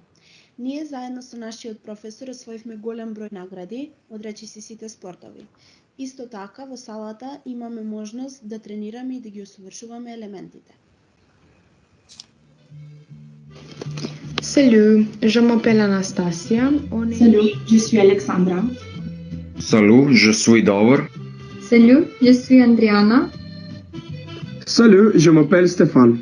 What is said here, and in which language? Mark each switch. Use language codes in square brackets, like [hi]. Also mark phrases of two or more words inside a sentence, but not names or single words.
[mk] Ние заедно со нашиот професор освоивме голем број награди од речиси сите спортови. Исто така во салата имаме можност да тренираме и да ги усовршуваме елементите. [fr] Salut, je m'appelle Anastasia. Salut, je suis Alexandra. Salut, je suis Davor. Salut, je suis Andriana. Salut, je m'appelle Stéphane.